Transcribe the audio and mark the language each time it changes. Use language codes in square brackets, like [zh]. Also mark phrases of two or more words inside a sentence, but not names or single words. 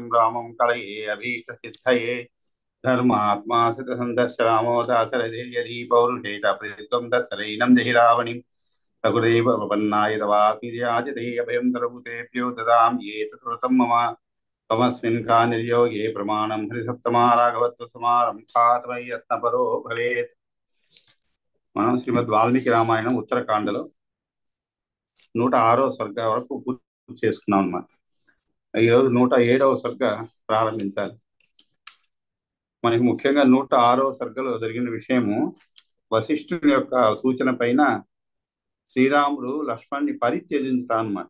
[sa] रामं कलये अभीष्टसिद्धये धर्मात्मा सितसन्धश्च रामो दाशरथे यदि पौरुषे च प्रीत्वं दशरैनं जहि रावणिं सकुदैव प्रपन्नाय तवात्मीर्याजते अभयं सर्वभूतेभ्यो ददामि ये तत्कृतं मम त्वमस्मिन् कानिर्योगे प्रमाणं हरिसत्तमा राघवत्वसमारम्भात् मयि यत्नपरो भवेत्। [te] మనం శ్రీమద్ వాల్మీకి రామాయణం ఉత్తరకాండలో 106వ సర్గ వరకు పూర్తి చేసుకున్నాం అన్నమాట. ఈరోజు 107వ సర్గ ప్రారంభించాలి. మనకి ముఖ్యంగా 106వ సర్గలో జరిగిన విషయము వశిష్ఠుని యొక్క సూచన పైన శ్రీరాముడు లక్ష్మణ్ణి పరిత్యజించుతా అన్నమాట.